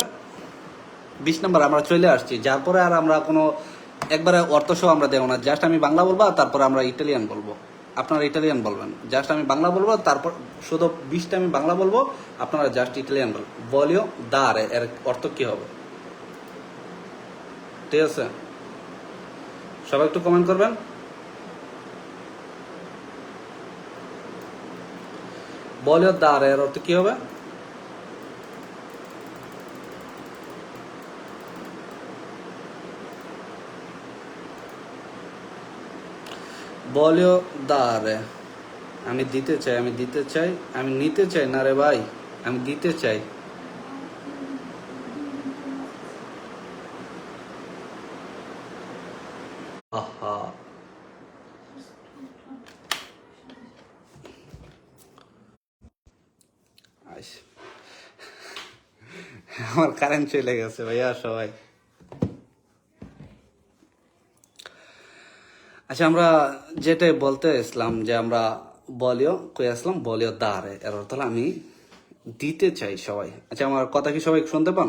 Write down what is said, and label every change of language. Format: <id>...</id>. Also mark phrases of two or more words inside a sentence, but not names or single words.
<bn>20 নম্বর আমরা চলে আসছি, যার পরে আর আমরা কোনো একবারে অর্থ সহ আমরা দেবো না। জাস্ট আমি বাংলা বলবো, আর তারপরে আমরা ইটালিয়ান বলবো, আপনারা ইটালিয়ান বলবেন। জাস্ট আমি বাংলা বলবো, তারপর শুধু 20টা আমি বাংলা বলবো, আপনারা জাস্ট ইটালিয়ান বলবেন।</bn> <it>voglio dare</it> <bn>এর অর্থ কি হবে? ঠিক আছে, সবাই একটু কমেন্ট করবেন।</bn> <it>voglio dare</it> <bn>এর অর্থ কি হবে?</bn> <it>voglio dare</it> <bn>আমি দিতে চাই, আমি দিতে চাই, আমি নিতে চাই না রে ভাই, আমি দিতে চাই। আহা, আমার কারেন্ট চলে গেছে ভাইয়া সবাই। আচ্ছা, আমরা যেটাই বলতে আসলাম যে আমরা কই আসলাম</bn> <it>voglio dare</it> <bn>এর অর্থ হলো আমি দিতে চাই সবাই। আচ্ছা, আমার কথা কি সবাই শুনতে পান?</bn>